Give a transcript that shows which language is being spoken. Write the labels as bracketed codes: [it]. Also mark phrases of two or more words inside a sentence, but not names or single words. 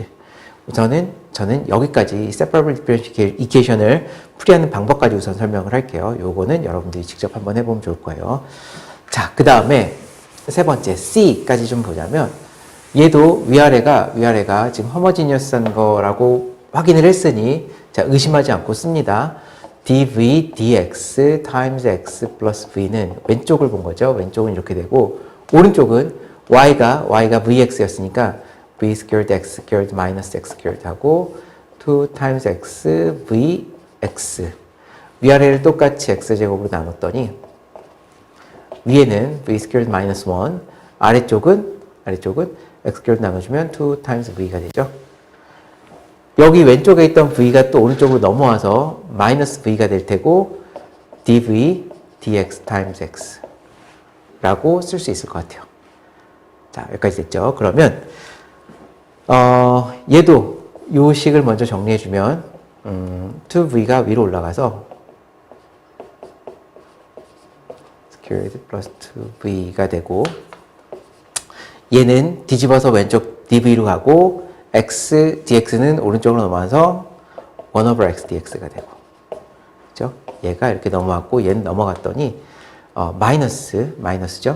[ko] 저는 여기까지 [en] separable differential equation [ko] 을 풀이하는 방법까지 우선 설명을 할게요. 요거는 여러분들이 직접 한번 해보면 좋을 거예요. 자, 그 다음에 세 번째 C까지 좀 보자면 얘도 위아래가 지금 homogeneous한 거라고 확인을 했으니 자, 의심하지 않고 씁니다. [en] dv dx times x plus v [ko] 는 왼쪽을 본 거죠. 왼쪽은 이렇게 되고 오른쪽은 y가 vx였으니까 [en] v squared x squared minus x squared [ko] 하고 [en] 2 times x vx [ko] 위아래를 똑같이 x제곱으로 나눴더니 위에는 [en] v squared minus 1 [ko] 아래쪽은 [en] x squared [ko] 나눠주면 [en] 2 times v [ko] 가 되죠. 여기 왼쪽에 있던 v가 또 오른쪽으로 넘어와서 마이너스 v가 될 테고 [en] dv dx times x [ko] 라고 쓸 수 있을 것 같아요. 자, 여기까지 됐죠. 그러면 얘도 요 식을 먼저 정리해주면 2v가 위로 올라가서 [en] squared plus 2v [ko] 가 되고 얘는 뒤집어서 왼쪽 dv로 가고 x dx는 오른쪽으로 넘어와서 [en] 1 over x dx [ko] 가 되고 그렇죠? 얘가 이렇게 넘어왔고 얘는 넘어갔더니 마이너스죠?